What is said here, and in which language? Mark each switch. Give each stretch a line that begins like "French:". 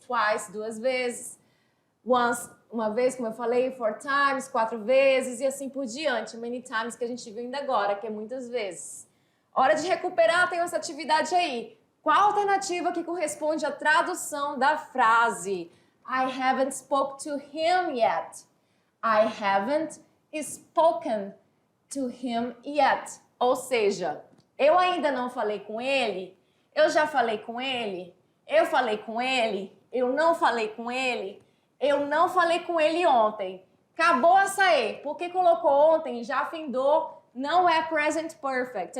Portuguese: Twice, 2 vezes. Once, uma vez, como eu falei. 4 times, 4 vezes. E assim por diante. Many times, que a gente viu ainda agora, que é muitas vezes. Hora de recuperar, tem essa atividade aí. Qual a alternativa que corresponde à tradução da frase?
English: I haven't spoke to him yet. I haven't spoken to him yet.
Portuguese: Ou seja, eu ainda não falei com ele, eu já falei com ele, eu falei com ele, eu não falei com ele, eu não falei com ele ontem. Acabou essa E, porque colocou ontem, já findou, não é present perfect.